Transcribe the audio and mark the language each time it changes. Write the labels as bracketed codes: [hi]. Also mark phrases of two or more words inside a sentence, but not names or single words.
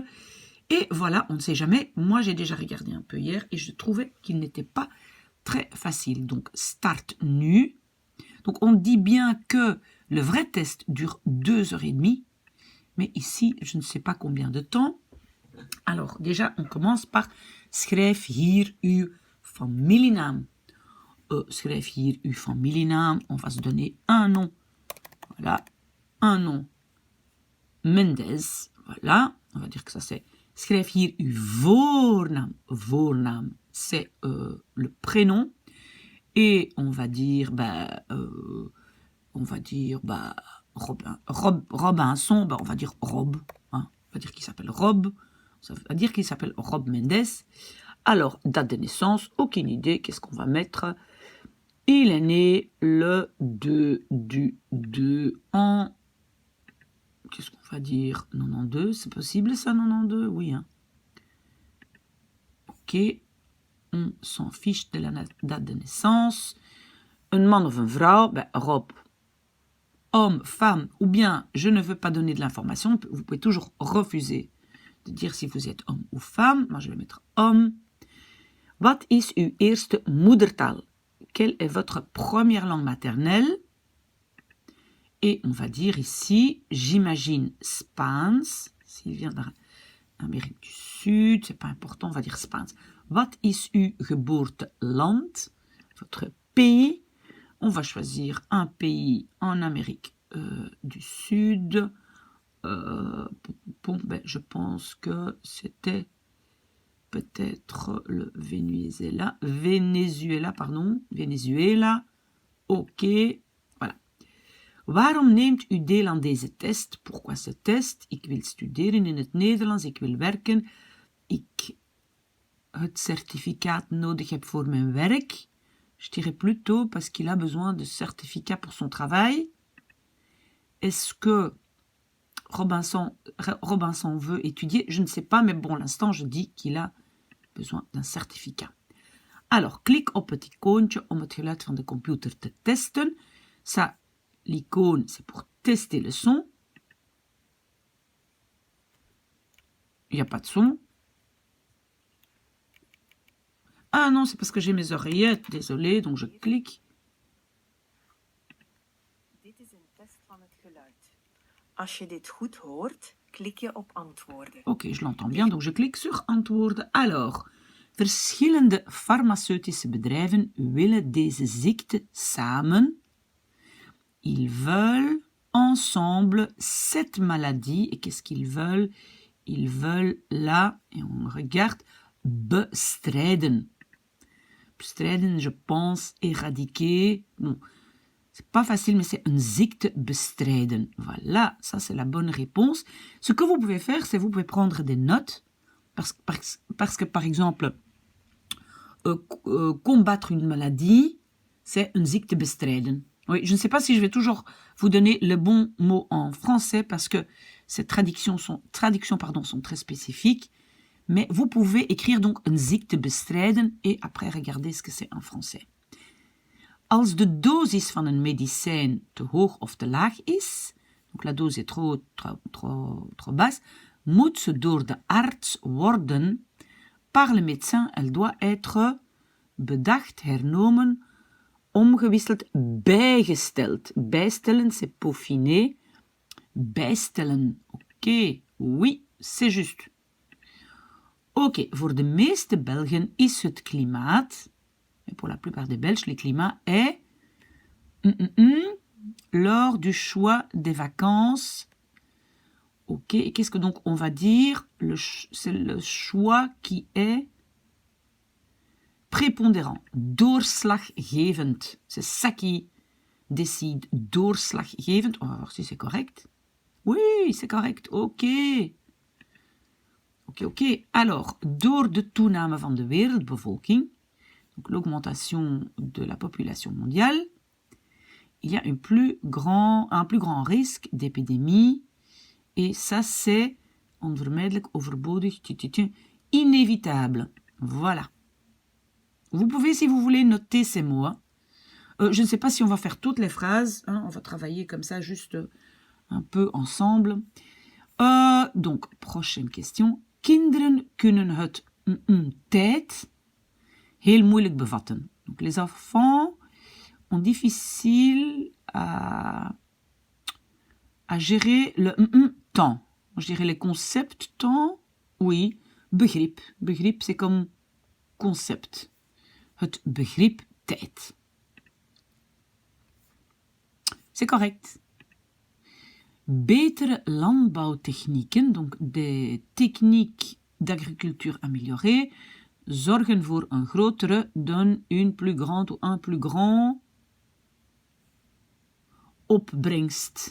[fr] Et voilà, on ne sait jamais. Moi, j'ai déjà regardé un peu hier et je trouvais qu'il n'était pas très facile. Donc, [nl] start nu. [fr] Donc, on dit bien que le vrai test dure 2h30. Mais ici, je ne sais pas combien de temps. Alors, déjà, on commence par [nl] schrijf hier uw familienaam. Schrijf hier uw familienaam. [fr] On va se donner un nom. Voilà, un nom. Mendes. Voilà, on va dire que ça c'est. [nl] Schrijf hier uw voornaam. [fr] Voornaam, c'est le prénom. Et on va dire, Robinson, on va dire Rob. Hein. On va dire qu'il s'appelle Rob. Ça veut dire qu'il s'appelle Rob Mendes. Alors, date de naissance, aucune idée. Qu'est-ce qu'on va mettre? Il est né le 2 du 2 en... Qu'est-ce qu'on va dire? 92, c'est possible ça, 92? Oui. Hein. Ok. On s'en fiche de la date de naissance. [nl] Un man of een vrouw, Rob. [fr] Homme, femme, ou bien je ne veux pas donner de l'information, vous pouvez toujours refuser de dire si vous êtes homme ou femme. Moi, je vais mettre homme. [nl] Wat is uw eerste moedertaal? [fr] Quelle est votre première langue maternelle? Et on va dire ici, j'imagine Spaans. S'il vient d'Amérique du Sud, c'est pas important, on va dire Spaans. [nl] Wat is uw geboorteland? [fr] Votre pays. On va choisir un pays en Amérique du Sud. Je pense que c'était peut-être le Venezuela. Venezuela. Ok, voilà. [nl] Waarom neemt u deel aan deze test? [fr] Pourquoi ce test? [nl] Ik wil studeren in het Nederlands, ik wil werken. Ik het certificaat nodig heb voor mijn werk. [fr] Je dirais plutôt parce qu'il a besoin de certificat pour son travail. Est-ce que Robinson veut étudier? Je ne sais pas, mais bon, l'instant, je dis qu'il a besoin d'un certificat. Alors, [nl] klik op het icoontje om het geluid van de computer te testen. [fr] Ça, l'icône, c'est pour tester le son. Il n'y a pas de son. Ah non, c'est parce que j'ai mes oreillettes, désolé, donc je clique. [nl] Dit is een test van het geluid. Als je dit goed hoort, klik je op antwoorden. [fr] Ok, je l'entends bien, donc je clique sur antwoorden. [nl] Alors, verschillende farmaceutische bedrijven willen deze ziekte samen. [fr] Ils veulent ensemble cette maladie. Et qu'est-ce qu'ils veulent? Ils veulent la, et on regarde, bestrijden. Bestrijden, je pense, éradiquer. Bon, c'est pas facile, mais c'est une [nl] ziekte bestrijden. [fr] Voilà, ça c'est la bonne réponse. Ce que vous pouvez faire, c'est vous pouvez prendre des notes. Parce que par exemple, combattre une maladie, c'est une [nl] ziekte bestrijden. [fr] Oui, je ne sais pas si je vais toujours vous donner le bon mot en français parce que ces traductions sont très spécifiques. Mais vous pouvez écrire donc [nl] een ziekte bestrijden [fr] et après regarder ce que c'est en français. [nl] Als de dosis van een medicijn te hoog of te laag is, [fr] donc la dose est trop basse, [nl] moet ze door de arts worden [fr] par le médecin. Elle doit être [nl] bedacht, hernomen, omgewisseld, bijgesteld. [fr] Bijstellen, c'est peaufiner. Bijstellen, ok, oui, c'est juste. [nl] Ok, voor de meeste Belgen is het klimaat, [fr] et pour la plupart des Belges, le climat est lors du choix des vacances. Ok, et qu'est-ce que donc on va dire? C'est le choix qui est prépondérant, doorslaggevend. C'est ça qui décide, doorslaggevend. On va voir si c'est correct. Oui, c'est correct, ok. Ok. Alors, [nl] door de toename van de wereldbevolking, [fr] donc l'augmentation de la population mondiale, il y a un plus grand risque d'épidémie. Et ça, c'est [nl] onvermijdelijk, overbodig, [fr] inévitable. Voilà. Vous pouvez, si vous voulez, noter ces mots. Hein. Je ne sais pas si on va faire toutes les phrases. Hein, on va travailler comme ça, juste un peu ensemble. Donc, prochaine question. [nl] Kinderen kunnen het tijd heel moeilijk bevatten. [fr] Donc, les enfants ont difficile à gérer le temps. Je dirais les concepts temps. Oui, [nl] begrip. Begrip, [fr] c'est comme concept. [nl] Het begrip tijd. [fr] C'est correct. [nl] Betere landbouwtechnieken, [fr] donc des techniques d'agriculture améliorées, [nl] zorgen voor een grotere dan [fr] une plus grande ou un plus grand opbrengst.